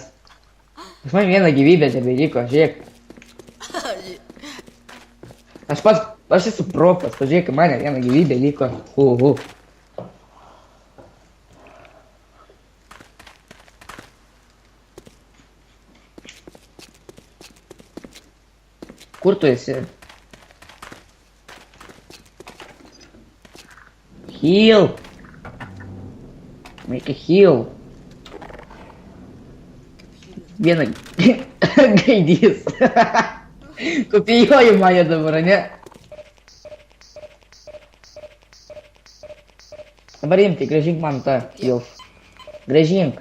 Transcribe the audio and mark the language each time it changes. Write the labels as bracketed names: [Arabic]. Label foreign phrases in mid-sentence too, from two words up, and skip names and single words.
[Lithuanian] Pas man vieną gyvybę tebeliko, žiūrėk. Aš esu propas, pažiūrėk, mane vieną gyvybę liko. Kur tu esi? [English] Heal! Make a heal! [Lithuanian] Vieną gaidys. Kopijuoju mane dabar, ne? Dabar imti, grąžink man tą heal. Grąžink.